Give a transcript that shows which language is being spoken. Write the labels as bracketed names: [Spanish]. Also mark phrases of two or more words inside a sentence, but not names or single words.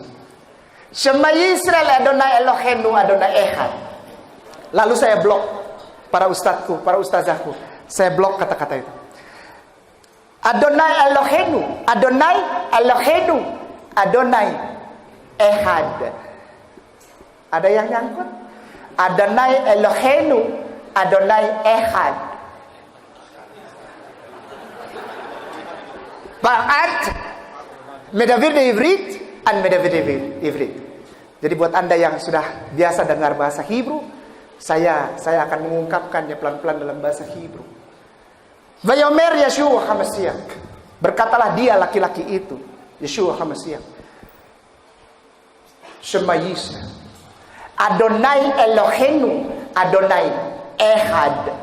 [Hebrew] שמע ישראל אדני אלהינו אדני אחד. [Indonesian] Lalu saya blok para ustadzku, para ustazahku. Saya blok kata-kata itu. [Hebrew] אדני אלהינו, אדני אלהינו, אדני אחד. [Indonesian] Ada yang nyangkut? [Hebrew] אדני אלהינו, אדני אחד. Ba'at מדבר בעברית, אני מדבר בעברית. [Indonesian] Jadi buat Anda yang sudah biasa dengar bahasa Hebrew, saya akan mengungkapkannya pelan-pelan dalam bahasa Hebrew. [Hebrew] ויאמר ישוע המשיח, [Indonesian] berkatalah dia laki-laki itu, [Hebrew] ישוע המשיח, שמע ישראל, אדני אלהינו, אדני אחד.